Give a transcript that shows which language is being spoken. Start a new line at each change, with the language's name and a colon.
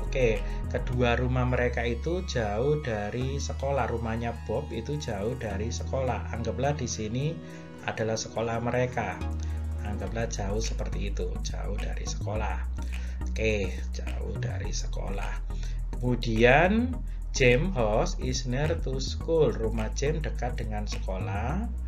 Indonesian: Oke, kedua rumah mereka itu jauh dari sekolah. Rumahnya Bob itu jauh dari sekolah. Anggaplah di sini adalah sekolah mereka. Anggaplah jauh seperti itu, jauh dari sekolah. Oke, jauh dari sekolah. Kemudian
English: James house is near to school.
Indonesian: Rumah James dekat dengan sekolah.